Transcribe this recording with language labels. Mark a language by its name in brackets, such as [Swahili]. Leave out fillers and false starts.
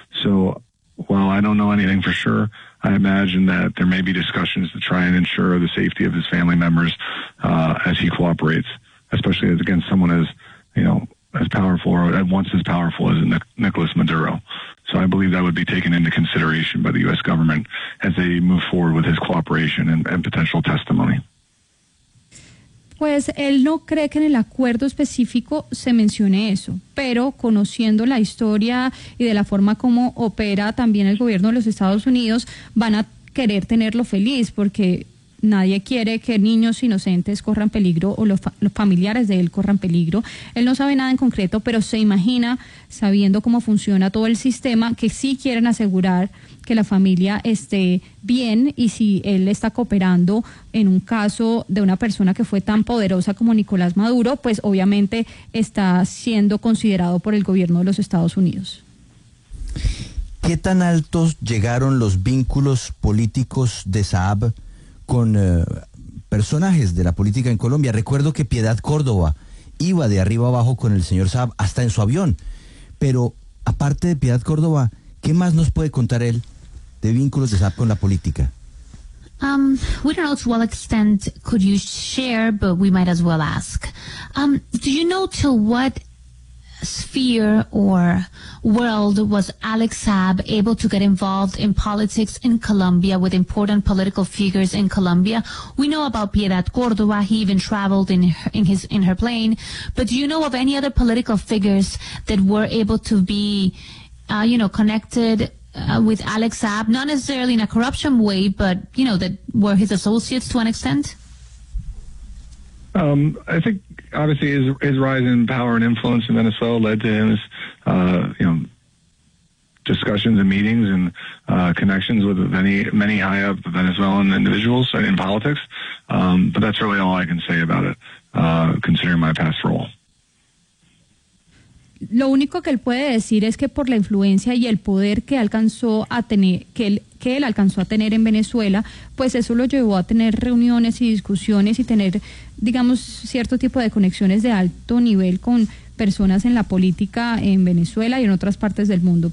[English] So while I don't know anything for sure, I imagine that there may be discussions to try and ensure the safety of his family members as he cooperates, especially as against someone as, you know, as powerful or at once as powerful as Nicolas Maduro. So I believe that would be taken into consideration by the U.S. government as they move forward with his cooperation and potential testimony. [Spanish] Pues él no cree que en el acuerdo específico se mencione eso, pero conociendo la historia y de la forma como opera también el gobierno de los Estados Unidos, van a querer tenerlo feliz porque nadie quiere que niños inocentes corran peligro o los familiares de él corran peligro. Él no sabe nada en concreto, pero se imagina, sabiendo cómo funciona todo el sistema, que sí quieren asegurar que la familia esté bien y si él está cooperando en un caso de una persona que fue tan poderosa como Nicolás Maduro, pues obviamente está siendo considerado por el gobierno de los Estados Unidos. ¿Qué tan altos llegaron los vínculos políticos de Saab con personajes de la política en Colombia? Recuerdo que Piedad Córdoba iba de arriba abajo con el señor Saab hasta en su avión, pero aparte de Piedad Córdoba, ¿qué más nos puede contar él de vínculos de Saab con la política? [English] We don't know to what extent could you share, but we might as well ask. Do you know to what sphere or world was Alex Saab able to get involved in politics in Colombia with important political figures in Colombia? We know about Piedad Córdoba. He even traveled in her plane. But do you know of any other political figures that were able to be, connected with Alex Saab, not necessarily in a corruption way, but, you know, that were his associates to an extent? I think obviously his rise in power and influence in Venezuela led to his, discussions and meetings and connections with many high up Venezuelan individuals in politics. But that's really all I can say about it, considering my past role. [Spanish] lo único que él puede decir es que por la influencia y el poder que alcanzó a tener, que él alcanzó a tener en Venezuela, pues eso lo llevó a tener reuniones y discusiones y tener, digamos, cierto tipo de conexiones de alto nivel con personas en la política en Venezuela y en otras partes del mundo.